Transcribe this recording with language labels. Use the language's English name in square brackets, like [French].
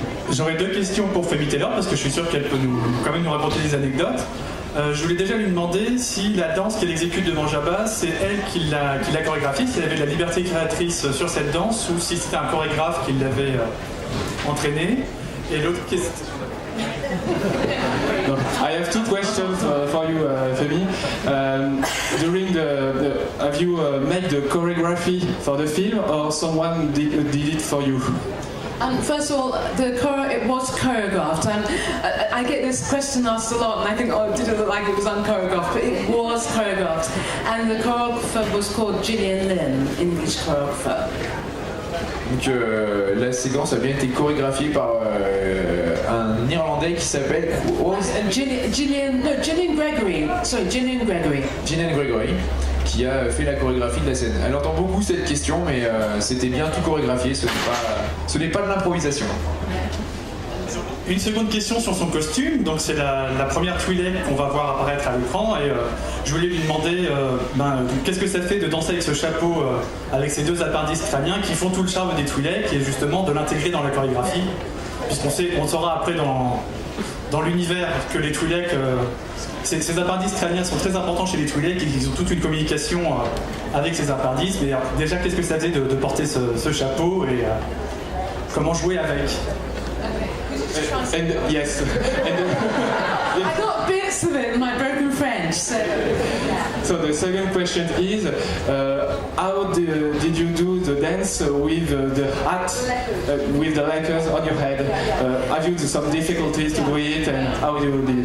[French] J'aurais deux questions pour Femi Taylor parce que je suis sûr qu'elle peut quand même nous raconter des anecdotes. Je voulais déjà lui demander si la danse qu'elle exécute devant Jabba, c'est elle qui l'a chorégraphie, si elle avait de la liberté créatrice sur cette danse ou si c'était un chorégraphe qui l'avait entraînée. Et l'autre question... [English] I have two questions for you, Femi. During have you made the choreography for the film, or someone did it for you? First of all, it was choreographed, and I get this question asked a lot, and I think, oh, did it look like it was unchoreographed? But it was choreographed, and the choreographer was called Gillian Lynn, English choreographer. [French] Donc la séquence a bien été chorégraphiée par un Irlandais qui s'appelle [English] Gillian Gregory. Sorry, Gillian Gregory. [French] Gillian Gregory, qui a fait la chorégraphie de la scène. Elle entend beaucoup cette question, mais c'était bien tout chorégraphié, ce n'est pas de l'improvisation. Une seconde question sur son costume, donc c'est la première Twi'lek qu'on va voir apparaître à l'écran et je voulais lui demander qu'est-ce que ça fait de danser avec ce chapeau avec ces deux appendices crâniens qui font tout le charme des Twi'lek et justement de l'intégrer dans la chorégraphie, puisqu'on saura après dans l'univers que les Twi'lek, ces appendices crâniens sont très importants chez les Twi'lek et qu'ils ont toute une communication avec ces appendices, mais déjà qu'est-ce que ça faisait de porter ce chapeau et comment jouer avec? [English] And yes. I got bits of it in my broken French. So the second question is, how did you do the dance with the hat, with the Lakers on your head? Have you some difficulties to do it, and how you did it?